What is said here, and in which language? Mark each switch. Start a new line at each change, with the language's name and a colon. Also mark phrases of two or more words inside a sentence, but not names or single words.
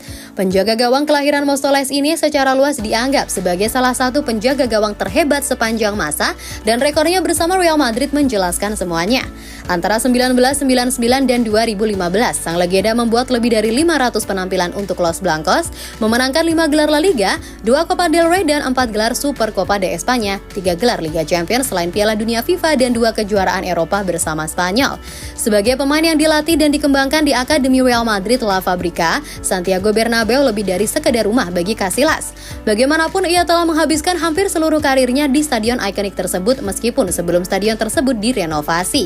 Indonesian: Penjaga gawang kelahiran Móstoles ini secara luas dianggap sebagai salah satu penjaga gawang terhebat sepanjang masa dan rekornya bersama Real Madrid menjelaskan semuanya. Antara 1999 dan 2015, sang legenda membuat lebih dari 500 penampilan untuk Los Blancos, memenangkan 5 gelar La Liga, 2 Copa del Rey dan 4 gelar Super Copa de España, 3 gelar Liga Champions selain Piala Dunia FIFA dan 2 kejuaraan Eropa bersama Spanyol. Sebagai pemain yang dilatih dan dikembangkan di Akademi Real Madrid La Fabrica, Santiago Bernabeu lebih dari sekedar rumah bagi Casillas. Bagaimanapun ia telah menghabiskan hampir seluruh karirnya di stadion ikonik tersebut meskipun sebelum stadion tersebut direnovasi.